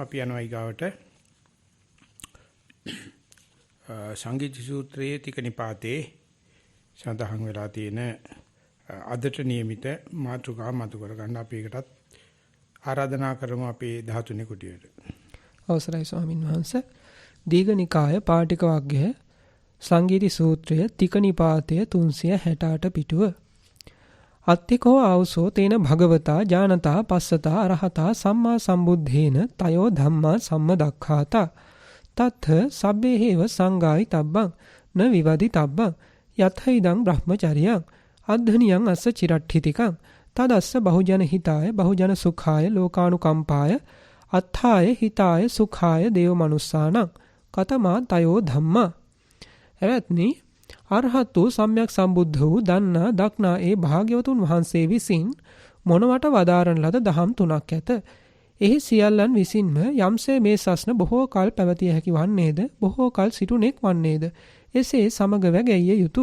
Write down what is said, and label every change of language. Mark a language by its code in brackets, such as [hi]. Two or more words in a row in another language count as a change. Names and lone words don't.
[si] අපි යනවා ඊගාවට සංගීත සූත්‍රයේ තික නිපාතේ සඳහන් වෙලා තියෙන අදට නියමිත මාතෘකා මතු කර ගන්න අපි ඒකටත් ආරාධනා කරමු අපේ 13 කුටියට. අවසරයි ස්වාමින් වහන්සේ. දීඝනිකාය පාටික වග්ගය සංගීත සූත්‍රය තික නිපාතය 368 පිටුව. [pi] අත්තිකෝ ආවසෝ තේන භගවතා ඥානතා පස්සතා අරහතා සම්මා සම්බුද්ධේන තයෝ ධම්මා සම්මදක්ඛාතා තත්ථ සබ්බේහේව සංගායි තබ්බං න විවදි තබ්බං යතයිදං බ්‍රහ්මචර්යං අද්ධනියං අස්ස චිරට්ඨිතිකං තදස්ස බහුජන හිතාය බහුජන සුඛාය ලෝකානුකම්පාය අත්ථාය හිතාය සුඛාය දේව මනුස්සානං කතමා තයෝ ධම්මා. [si] එවත්නි අරහත් වූ සම්්‍යක් සම්බුද්ධ වූ දන්නා දක්නා ඒ භාග්‍යවතුන් වහන්සේ විසින් මොනවට වදාරන ලද දහම් තුනක් ඇත. එහි සියල්ලන් විසින්ම යම්සේ මේ සස්න බොහෝ කල් පැවතිය හැකි වන්නේද බොහෝ කල් සිටුනෙක් වන්නේද එසේ සමගව ගැයිය යුතුය.